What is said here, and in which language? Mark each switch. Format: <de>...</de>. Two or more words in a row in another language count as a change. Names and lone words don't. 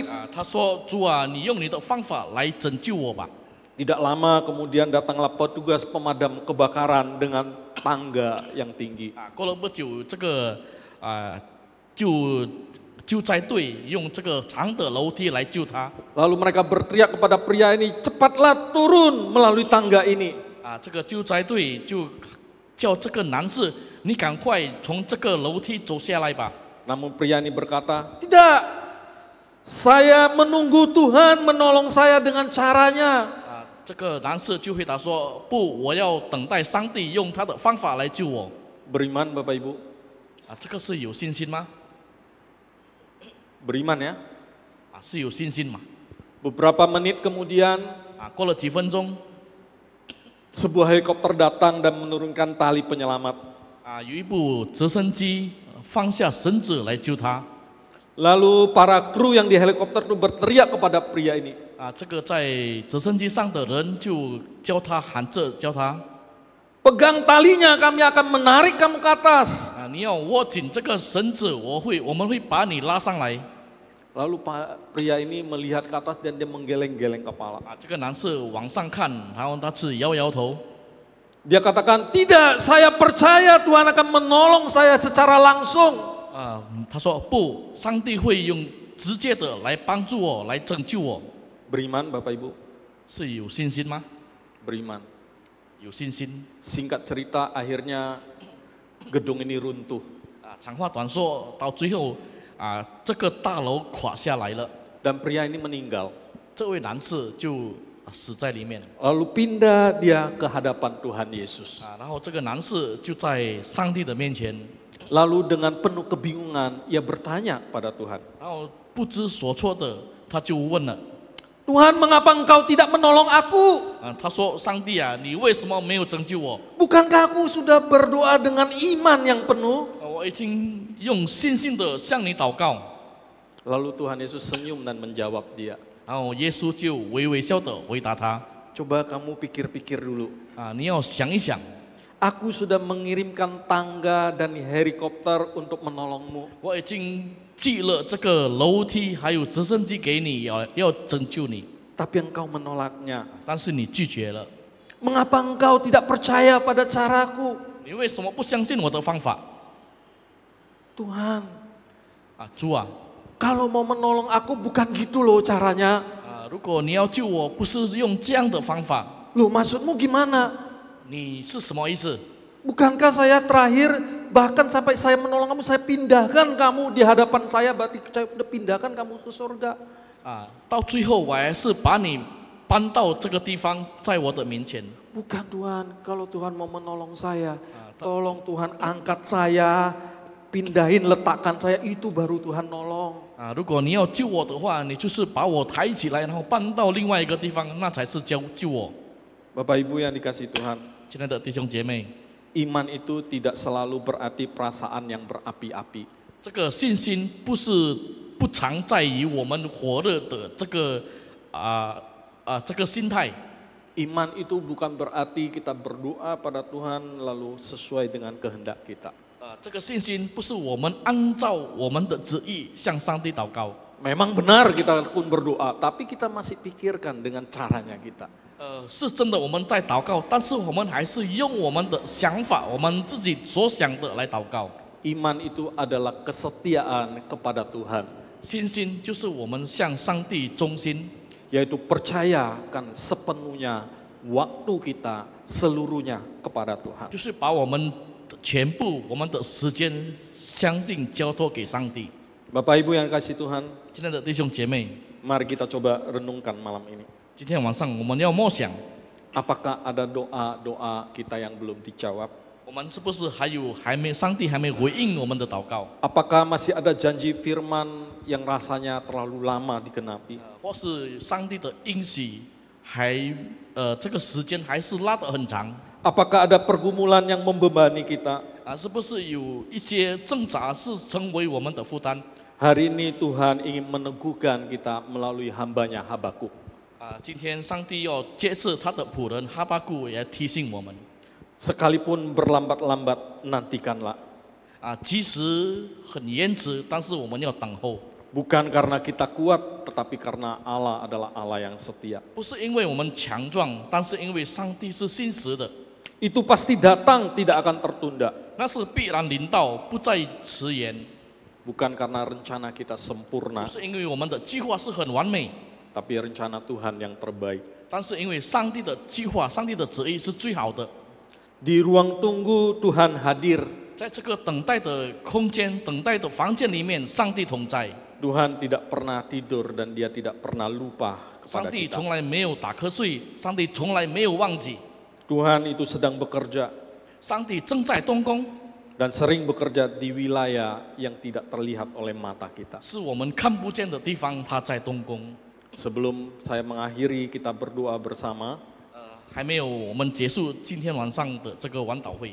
<zh>他说：“主啊，你用你的方法来拯救我吧。”</zh> <id>Tidak lama kemudian datanglah petugas pemadam kebakaran dengan tangga yang tinggi.</id> <zh>过了不久，这个救救灾队用这个长的楼梯来救他。</zh> <id>Lalu mereka berteriak kepada pria ini, cepatlah turun melalui tangga ini.</id> <zh>这个救灾队就叫这个男士，你赶快从这个楼梯走下来吧。</zh> <id>Namun pria ini berkata, tidak, saya menunggu Tuhan menolong saya dengan caranya.</id> <zh>这个男士就回答说：“不，我要等待上帝用他的方法来救我。”</zh> <id>Beriman Bapak Ibu?</id> <zh>这个是有信心吗？</zh> <id>Beriman ya.</id> <zh>是有信心嘛？</zh> <id>Beberapa menit kemudian,</id> <zh>过了几分钟，</zh> <id>sebuah helikopter datang dan menurunkan tali penyelamat.</id> <zh>有一部直升机放下绳子来救他。</zh> <id>Lalu para kru yang di helikopter itu berteriak kepada pria ini.</id> <zh>这个在直升机上的人就叫他喊着叫他，</zh> <id>Pegang talinya, kami akan menarik kamu ke atas.</id> <zh>你要握紧这个绳子，我们会把你拉上来。</zh> <id>Lalu pria ini melihat ke atas dan dia menggeleng-geleng kepala.</id> <zh>这个男士往上看，然后他是摇摇头。</zh> <id>Dia katakan, tidak, saya percaya Tuhan akan menolong saya secara langsung.</id> <zh>他说不，上帝会用直接的来帮助我，来拯救我。</zh> <id>Beriman Bapak Ibu?</id> <zh>是有信心吗？</zh> <id>Beriman.</id> <zh>有信心。</zh> <id>Singkat cerita, akhirnya gedung ini runtuh.</id> <zh>长话短说，到最后这个大楼垮下来了，</zh> <id>Dan pria ini meninggal.</id> <zh>这位男士就死在里面。</zh> <id>Lalu pindah dia ke hadapan Tuhan Yesus.</id> <zh>然后这个男士就在上帝的面前，</zh> <id>Lalu dengan penuh kebingungan, ia bertanya pada Tuhan.</id> <zh>然后不知所措的，他就问了。</zh> <id>Tuhan, mengapa engkau tidak menolong aku?</id> <zh>他说：“上帝啊，你为什么没有拯救我？</zh> <id>Bukankah aku sudah berdoa dengan iman yang penuh?</id> <zh>我已经用信心的向你祷告。”</zh> <id>Lalu Tuhan Yesus senyum dan menjawab dia.</id> <zh>然后耶稣就微微笑的回答他</zh> <id>Coba kamu pikir-pikir dulu.</id> <zh>你要想一想，</zh> <id>Aku sudah mengirimkan tangga dan helikopter untuk menolongmu.</id> <zh>我已经寄了这个楼梯还有直升机给你，要拯救你，</zh> <id>Tapi engkau menolaknya.</id> <zh>但是你拒绝了。</zh> <id>Mengapa engkau tidak percaya pada caraku?</id> <zh>你为什么不相信我的方法？</zh> <id>Tuhan,</id> <zh>主啊，</zh> <id>kalau mau menolong aku bukan gitu loh caranya.</id> <zh>如果你要救我，不是用这样的方法，</zh> <id>Loh, maksudmu gimana?</id> <zh>你是什么意思？</zh> <id>Bukankah saya terakhir bahkan sampai saya menolong kamu, saya pindahkan kamu di hadapan saya, berarti saya sudah pindahkan kamu ke surga.</id> <zh>到最后我还是把你搬到这个地方，在我的面前。</zh> <id>Bukan Tuhan, kalau Tuhan mau menolong saya, tolong Tuhan angkat saya, pindahin letakkan saya, itu baru Tuhan nolong.</id> <zh>如果你要救我的话，你就是把我抬起来，然后搬到另外一个地方，那才是救我。</zh> <id>Bapak Ibu yang dikasih Tuhan,</id> <zh>亲爱的弟兄姐妹，</zh> <id>iman itu tidak selalu berarti perasaan yang berapi-api.</id> <zh>这个信心不常在于我们火热的这个心态。</zh> <id>Iman itu bukan berarti kita berdoa pada Tuhan lalu sesuai dengan kehendak kita.</id> <zh>这个信心不是我们按照我们的旨意向上帝祷告。</zh> <id>Memang benar kita pun berdoa, tapi kita masih pikirkan dengan caranya kita.</id> <zh>是真的我们在祷告，但是我们还是用我们的想法，我们自己所想的来祷告。</zh> <id>Iman itu adalah kesetiaan kepada Tuhan.</id> <zh>信心就是我们向上帝忠心，</zh> <id>Yaitu percayakan sepenuhnya waktu kita seluruhnya kepada Tuhan.</id> <zh>就是把我们的全部我们的时间相信交托给上帝。</zh> <id>Bapak Ibu yang kasih Tuhan,</id> <zh>亲爱的弟兄姐妹，</zh> <id>mari kita coba renungkan malam ini.</id> <zh>今天晚上我们要默想，</zh> <id>Apakah ada doa-doa kita yang belum dijawab?</id> <zh>我们是不是上帝还没回应我们的祷告？</zh> <id>Apakah masih ada janji firman yang rasanya terlalu lama digenapi?</id> <zh>或是上帝的应许这个时间还是拉得很长？</zh> <id>Apakah ada pergumulan yang membebani kita?</id> <zh>是不是有一些挣扎是成为我们的负担？</zh> <id>Hari ini Tuhan ingin meneguhkan kita melalui hambanya Habakuk.</id> <zh>今天上帝要借着他的仆人哈巴谷也提醒我们，</zh> <id>Sekalipun berlambat-lambat, nantikanlah.</id> <zh>即使很延迟，但是我们要等候。</zh> <id>Bukan karena kita kuat, tetapi karena Allah adalah Allah yang setia.</id> <zh>不是因为我们强壮，但是因为上帝是信实的，</zh> <id>Itu pasti datang, tidak akan tertunda.</id> <zh>那是必然临到，不再迟延。</zh> <id>Bukan karena rencana kita</id> <zh>不</zh> <id>sempurna,</id> <zh>是因为我们的计划是很完美，</zh> <id>tapi rencana Tuhan yang terbaik.</id> <zh>但是因为上帝的计划、上帝的旨意是最好的。</zh> <id>Di ruang tunggu Tuhan hadir.</id> <zh>在这个等待的空间、等待的房间里面，上帝同在。</zh> <id>Tuhan tidak pernah tidur dan dia tidak pernah lupa</id> <zh>上</zh> <id>kepada</id> <zh>帝</zh> <id>kita.</id> <zh>从来没有打瞌睡，上帝从来没有忘记，</zh> <id>Tuhan itu sedang bekerja</id> <zh>上帝正在动工，</zh> <id>dan sering bekerja di wilayah yang tidak terlihat oleh mata kita.</id> <zh>是我们看不见的地方，他在动工。</zh> <id>Sebelum saya mengakhiri, kita berdoa bersama.</id> <zh>还没有我们结束今天晚上的这个晚祷会，</zh>